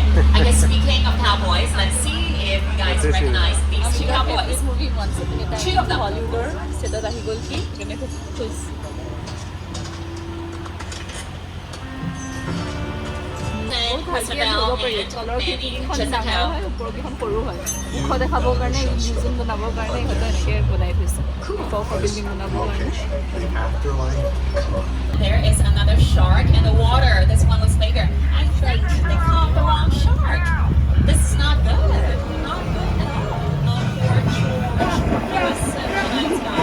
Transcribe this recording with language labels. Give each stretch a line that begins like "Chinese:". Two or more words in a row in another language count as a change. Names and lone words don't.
English: I guess speaking of cowboys, let's see if you guys recognize these two cowboys. Two of them.
Assamese: Hollywood ছেটত আহি গ'ল কি গানে খুব খুচ দেখাবৰ কাৰণে মিউজিয়াম বনাবৰ কাৰণে ইহঁতে এনেকৈ বনাই থৈছে বিল্ডিং বনাবৰ কাৰণে
English: There is another shark in the water. This one looks bigger. I think they caught the wrong shark. This is not good. Not good at all. Not for George. Yes, the nice guy.